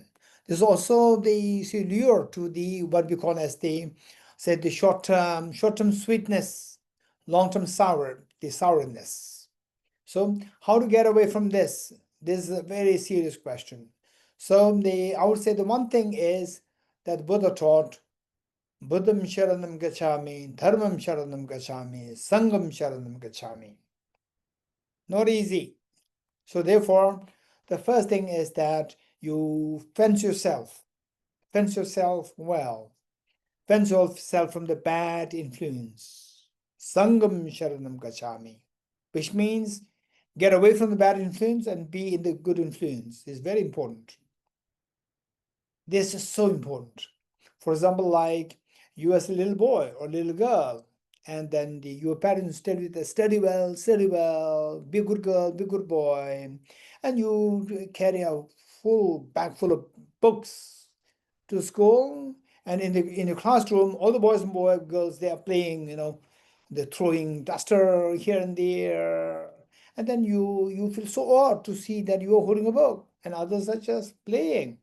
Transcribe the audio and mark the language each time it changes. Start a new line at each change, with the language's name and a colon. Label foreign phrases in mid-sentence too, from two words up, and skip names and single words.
English: There's also the lure to the what we call as the short-term sweetness, long-term sourness. So how to get away from this? This is a very serious question. So I would say the one thing is that Buddha taught,
Pali: Buddham sharanam gacchami, dharmam sharanam gacchami, sangam sharanam gacchami.
English: Not easy. So therefore, the first thing is that you fence yourself well, fence yourself from the bad influence.
Pali: Sangam sharanam gacchami,
English: which means get away from the bad influence and be in the good influence. Is very important. This is so important. For example, like you as a little boy or little girl, and then your parents tell you to study well, be a good girl, be a good boy, and you carry a full bag full of books to school, and in the classroom, all the boys and girls, they are playing, they're throwing duster here and there, and then you feel so odd to see that you are holding a book and others are just playing.